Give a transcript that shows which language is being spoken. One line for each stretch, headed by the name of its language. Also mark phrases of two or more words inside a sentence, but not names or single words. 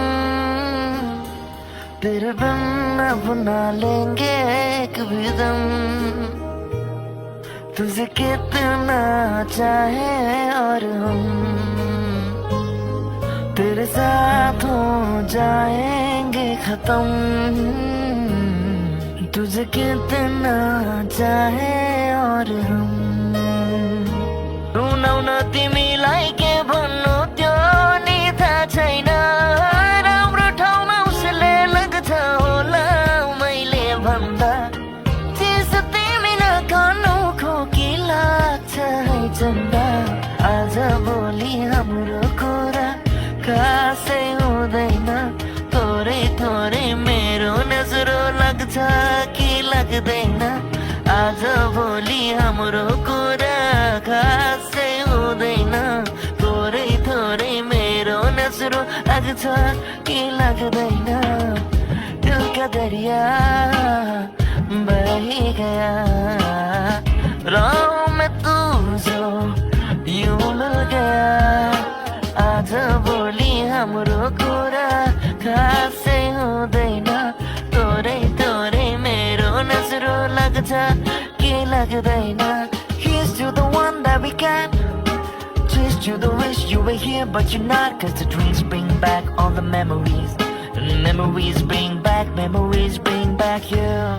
Hindi: तेरे बिन अब ना लेंगे कभी दम, तुझे कितना चाहे और हम तेरे साथ हो जाएंगे खत्म। तुझे कितना चाहे और हम
Nepali: रुना तिमीलाई के भन्नु त्यो नि थाहा छैन। राम्रो ठाउँमा उसले लाग्छ होला मैले भन्दा, चिज तिमी नखानु खोकी लाग्छ है चन्दा। आज भोलि हाम्रो कुरा खासै हुँदैन, थोरै थोरै मेरो नजरो लाग्छ कि लाग्दैन। आज भोलि हाम्रो कुरा खासै हुँदैन, थोरै थोरै मेरो नजरो लाग्छ कि लाग्दैन।
Hindi: दिल का दरिया बह ही गया, राहों में तू जो यूं मिल गया।
Nepali: आज भोलि हाम्रो कुरा खासै हुँदैन, थोरै थोरै मेरो नजरो लाग्छ कि लाग्दैन।
English: Here's to the one that we got, cheers to the wish you were here but you're not. Cause the dreams bring back all the memories, and memories bring back you.